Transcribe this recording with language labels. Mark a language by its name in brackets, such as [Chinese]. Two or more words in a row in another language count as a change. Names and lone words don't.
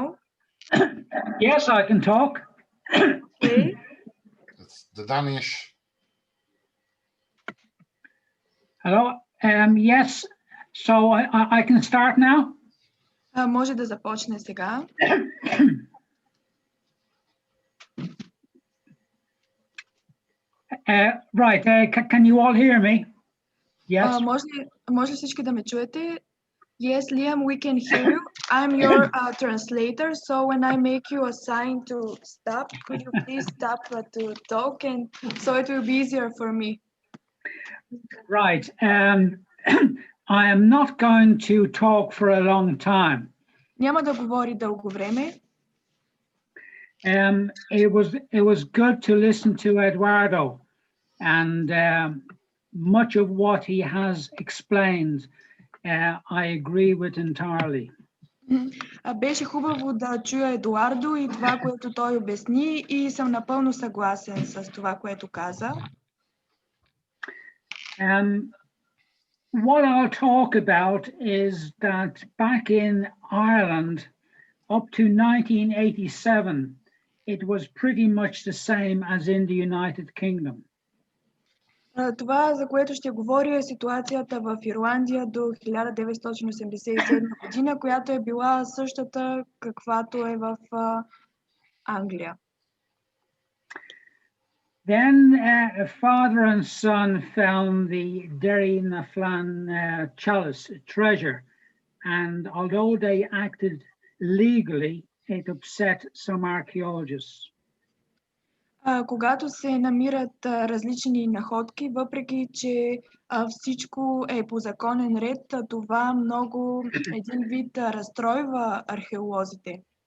[English] Yes, I can talk. Okay. It's the Danish. Hello. Yes. So I can start now. [Bulgarian] Може да започне сега. [English] Right. Can you all hear me? Yes. [Bulgarian] Може ли всички да ме чуете? [English] Yes, Liam, we can hear you. I'm your translator, so when I make you a sign to stop, could you please stop to talk, and so it will be easier for me. Right. I am not going to talk for a long time. [Bulgarian] Няма да говори дълго време. [English] It was good to listen to Eduardo, and much of what he has explained I agree with entirely. [Bulgarian] Беше хубаво да чуя Едуардо и това, което той обясни, и съм напълно съгласен с това, което каза. [English] What I'll talk about is that back in Ireland, up to 1987, it was pretty much the same as in the United Kingdom. [Bulgarian] Това, за което ще говоря, е ситуацията в Ирландия до 1987 година, която е била същата, каквато е в Англия. [English] Then a father and son found the Derry na Flan chalice treasure, and although they acted legally, it upset some archaeologists. [Bulgarian] Когато се намират различни находки, въпреки че всичко е по законен ред, това много един вид разстройва археолозите.